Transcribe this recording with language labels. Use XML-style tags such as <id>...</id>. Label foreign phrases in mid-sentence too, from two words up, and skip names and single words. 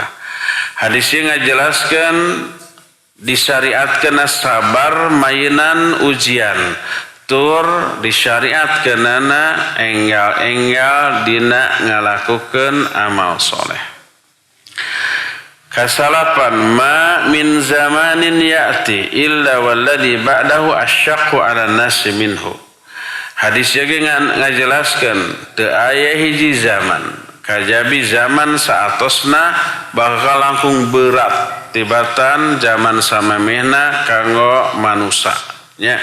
<su>Hadisnya ngajelaskeun disyariatkeun sabar mainan ujian tur disyariatkeunana enggal-enggal dina ngalakukeun amal soleh.</su> <ar>Kasalapan ما من زمان يأتي إلا والذي بعده أشق على الناس منه.</ar> <su>Hadis ge ngajelaskeun teu aya hiji zaman kajabi zaman saatosna bakal langkung berat tibatan zaman samemehna kanggo manusia nya.</su>